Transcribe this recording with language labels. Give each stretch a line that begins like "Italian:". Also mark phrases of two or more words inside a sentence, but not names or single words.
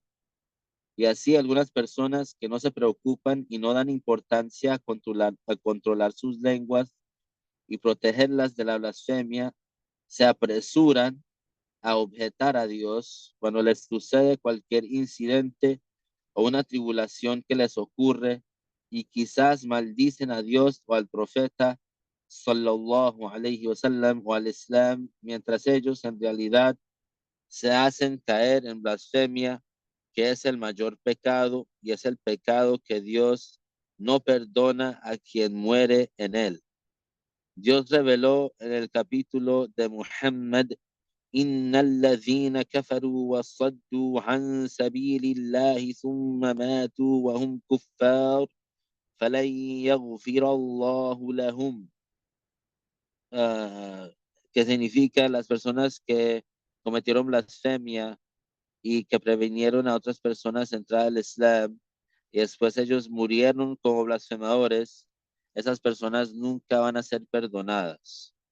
Spanish: Y así algunas personas que no se preocupan y no dan importancia a controlar sus lenguas y protegerlas de la blasfemia, se apresuran a objetar a Dios cuando les sucede cualquier incidente o una tribulación que les ocurre, y quizás maldicen a Dios o al profeta
Arabic: صلى الله عليه وسلم
Spanish: o al Islam, mientras ellos en realidad se hacen caer en blasfemia, que es el mayor pecado y es el pecado que Dios no perdona a quien muere en él. Dios reveló en el capítulo de Muhammad:
Arabic: إن الذين كفروا وصدوا عن سبيل الله ثم ماتوا وهم كفار فلن يغفر الله لهم.
Spanish: Ah, que significa las personas que cometieron blasfemia y que previnieron a otras personas de entrar al Islam y después ellos murieron como blasfemadores, esas personas nunca van a ser perdonadas.